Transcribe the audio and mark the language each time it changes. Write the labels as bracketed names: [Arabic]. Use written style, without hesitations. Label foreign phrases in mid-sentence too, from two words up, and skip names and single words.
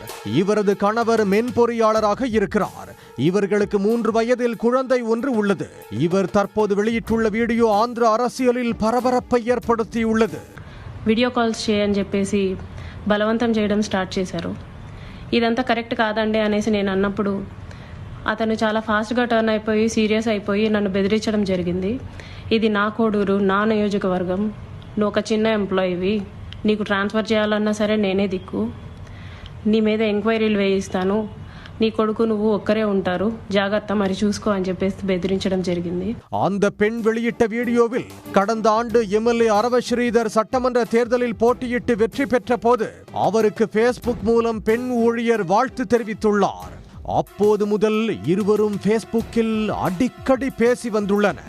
[Tamil] இவரது கணவர் மென்பொறியாளராக இருக்கிறார். இவர்களுக்கு 3 வயதில் குழந்தை ஒன்று உள்ளது. இவர் தற்போது வெளியிட்டுள்ள வீடியோ ஆந்திர அரசியலில் பரபரப்பை ஏற்படுத்தியுள்ளது. [Telugu] వీడియో కాల్స్ చేయని చెప్పేసి బలవంతం చేయడం స్టార్ట్ చేశారు. ఇదంతా కరెక్ట్ కాదండి అనేసి నేను అన్నప్పుడు అతను చాలా ఫాస్ట్గా టర్న్ అయిపోయి సీరియస్ అయిపోయి నన్ను బెదిరించడం జరిగింది. ఇది నా కోడూరు, నా నియోజకవర్గం, నువ్వు ఒక చిన్న ఎంప్లాయీవి, నీకు ట్రాన్స్ఫర్ చేయాలన్నా సరే నేనే దిక్కు, నీ మీద ఎంక్వైరీలు వేయిస్తాను, నీ కొడుకు నువ్వు ఒక్కరే ఉంటారు, జాగ్రత్త మరి చూసుకో అని చెప్పేసి బెదిరించడం జరిగింది. [Tamil] அந்த பெண் வெளியிட்ட வீடியோவில் கடந்த ஆண்டு எம்எல்ஏ அரவ ஸ்ரீதர் சட்டமன்ற தேர்தலில் போட்டியிட்டு வெற்றி பெற்ற போது அவருக்கு ஃபேஸ்புக் மூலம் பெண் ஊழியர் வாழ்த்து தெரிவித்துள்ளார். அப்போது முதல் இருவரும் ஃபேஸ்புக்கில் அடிக்கடி பேசி வந்துள்ளனர்.